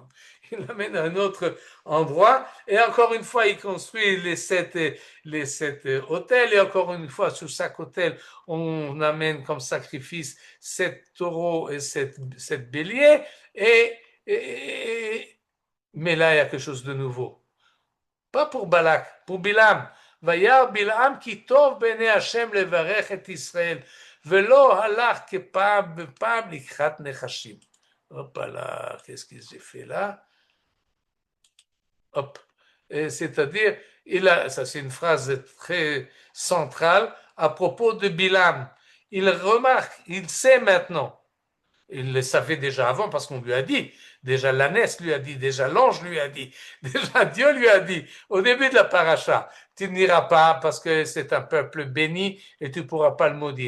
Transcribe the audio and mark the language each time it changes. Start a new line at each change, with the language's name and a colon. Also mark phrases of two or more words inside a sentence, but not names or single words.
French: Il l'amène à un autre endroit, et encore une fois, il construit les sept hôtels, et encore une fois, sur chaque hôtel, on amène comme sacrifice 7 taureaux et 7 béliers, et, mais là, il y a quelque chose de nouveau. Pas pour Balak, pour Bilam.
Hebrew: וירא בלעם כי טוב בעיני השם לברך את ישראל, ולא הלך כפעם בפעם לקחת נחשים.
French: Hop là, qu'est-ce que j'ai fait là? Hop. C'est-à-dire, ça c'est une phrase très centrale à propos de Bilam. Il remarque, il sait maintenant, il le savait déjà avant parce qu'on lui a dit, déjà l'ânesse lui a dit, déjà l'ange lui a dit, déjà Dieu lui a dit, au début de la paracha, tu n'iras pas parce que c'est un peuple béni et tu ne pourras pas le maudire.